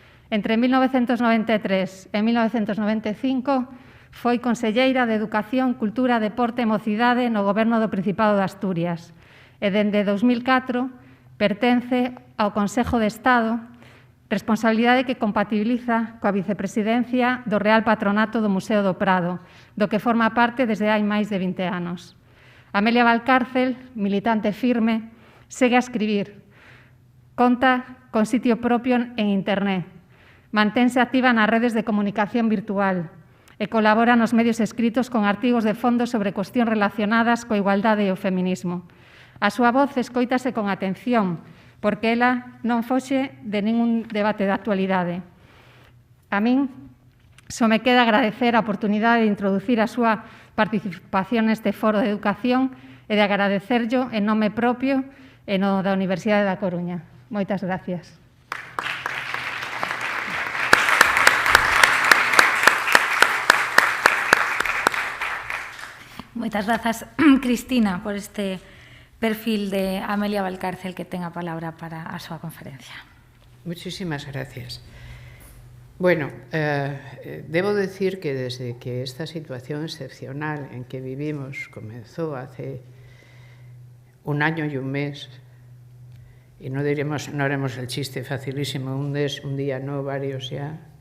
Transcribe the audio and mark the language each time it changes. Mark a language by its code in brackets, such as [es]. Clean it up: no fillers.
[gl] Entre 1993 e 1995 foi conselleira de Educación, Cultura, Deporte e Mocidade no Goberno do Principado de Asturias e dende 2004 Pertence ao Consello de Estado, responsabilidade que compatibiliza coa vicepresidencia do Real Patronato do Museo do Prado, do que forma parte desde hai máis de 20 anos. Amelia Valcárcel, militante firme, segue a escribir. Conta con sitio propio en Internet. Mantense activa nas redes de comunicación virtual e colabora nos medios escritos con artigos de fondo sobre cuestións relacionadas coa igualdade e o feminismo. A súa voz escoítase con atención, porque ela non foxe de ningún debate de actualidade. A min só me queda agradecer a oportunidade de introducir a súa participación neste foro de educación e de agradecerllo en nome propio e no da Universidade da Coruña. Moitas gracias. Moitas grazas, Cristina, por este perfil de Amelia Valcárcel, que ten a palabra para a súa conferencia. [es] Muchísimas gracias. Bueno, debo decir que desde que esta situación excepcional en que vivimos comenzó hace un año y un mes, y no haremos el chiste facilísimo, un día, no, varios ya.